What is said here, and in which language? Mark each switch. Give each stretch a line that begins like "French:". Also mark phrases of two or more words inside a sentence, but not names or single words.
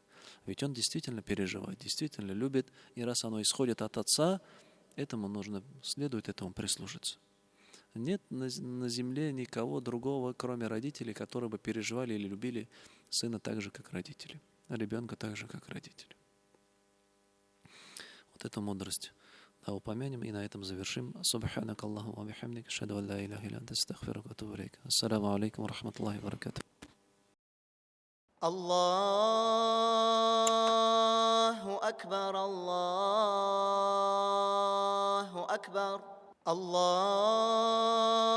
Russian: Ведь он действительно переживает, действительно любит. И раз оно исходит от отца, следует этому прислушаться. Нет на земле никого другого, кроме родителей, которые бы переживали или любили сына так же, как родители, а ребенка так же, как родители. Вот эту мудрость упомянем и на этом завершим.
Arabic: سبحانك الله وبحمدك أشهد أن لا إله إلا أنت أستغفرك وأتوب إليك. السلام عليكم ورحمة الله وبركاته. الله أكبر الله أكبر الله